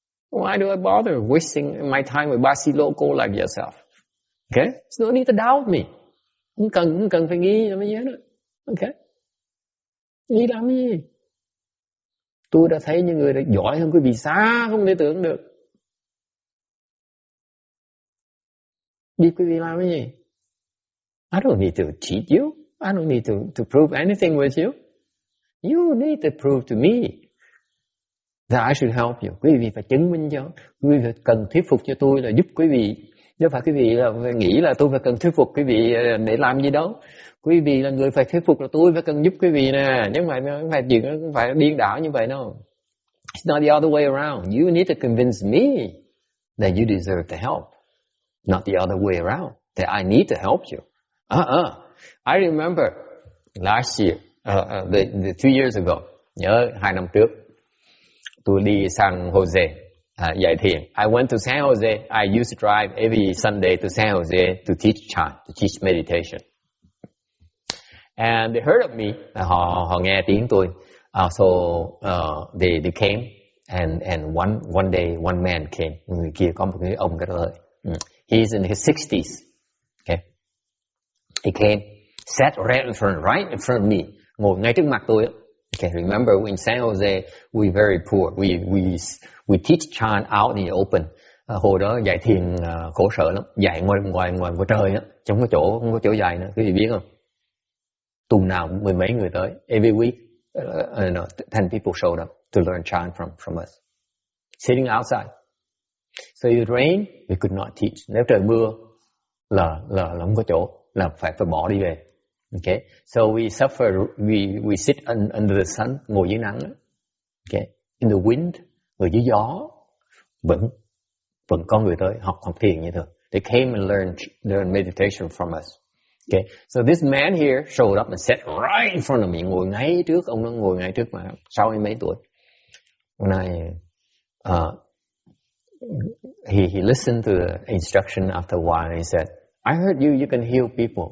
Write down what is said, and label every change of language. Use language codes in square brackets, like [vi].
[en] Why do I bother wasting my time with Basi local like yourself? Okay? There's no need to doubt me. [vi] Không cần phải nghi làm gì hết. Okay? Nghi làm gì? Tôi đã thấy những người đã giỏi hơn quý vị xa không thể tưởng được. Biết quý vị làm cái gì? [en] I don't need to teach you. I don't need to prove anything with you. You need to prove to me that I should help you. [vi] Quý vị phải chứng minh cho, quý vị phải cần thuyết phục cho tôi là giúp quý vị. Chứ phải quý vị là phải nghĩ là tôi phải cần thuyết phục quý vị để làm gì đâu. Quý vị là người phải thuyết phục là tôi phải cần giúp quý vị nè. Nhưng mà không phải chuyện, không phải điên đảo như vậy đâu. [en] It's not the other way around. You need to convince me that you deserve the help, not the other way around. That I need to help you. I remember last year, the 2 years ago. [vi] Nhớ 2 năm trước, tôi đi San Jose dạy thiền. [en] I went to San Jose. I used to drive every Sunday to San Jose to teach Chan, to teach meditation. And they heard of me. [vi] Họ nghe tiếng tôi. [en] So they came, and one day one man came. [vi] Người kia có một người ông cái đó. [en] He's in his 60s. Okay, he came, sat right in front of me, [vi] ngồi ngay trước mặt tôi. [en] Okay, remember in San Jose we very poor. We teach Chan out in the open. [vi] Hồi đó dạy thiền khổ sở lắm, dạy ngoài trời á, không có chỗ dạy nữa. Quý vị biết không? Tuần nào 10 mấy người tới. [en] Every week, 10 people showed up to learn Chan from us. Sitting outside. So it rained, we could not teach. [vi] Nếu trời mưa là không có chỗ, là phải bỏ đi về. [en] Okay, so we suffer. We sit under the sun, [vi] ngồi dưới nắng. [en] Okay, in the wind, [vi] ngồi dưới gió, vẫn có người tới học thiền như thường. [en] They came and learned meditation from us. Okay, so this man here showed up and sat right in front of me, [vi] ngồi ngay trước, ông nó ngồi ngay trước mà 60 mấy tuổi. [en] When he listened to the instruction after a while, and he said, I heard you can heal people.